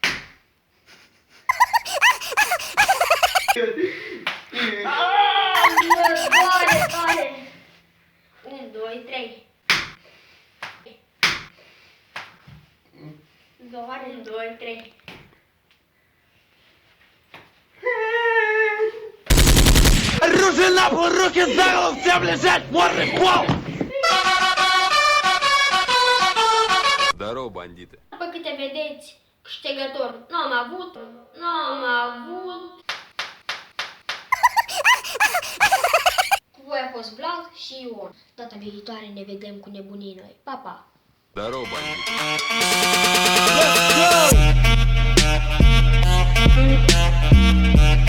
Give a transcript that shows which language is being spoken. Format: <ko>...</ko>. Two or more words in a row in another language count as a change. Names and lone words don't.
<ro>Doare. Un, doi, trei. Doare, un, doi, trei.</ro> <ru>Руки на пол, руки за голову, всем лежать, морды в пол! Здорово, бандиты.</ru> <ro>După câte vedeți, câștigător nu am avut. Cu voi a fost Vlad și Ion. Data viitoare ne vedem cu nebunii noi. Pa, pa!</ro> <ru>Здорово, бандиты.</ru> <en>Let's go!</en>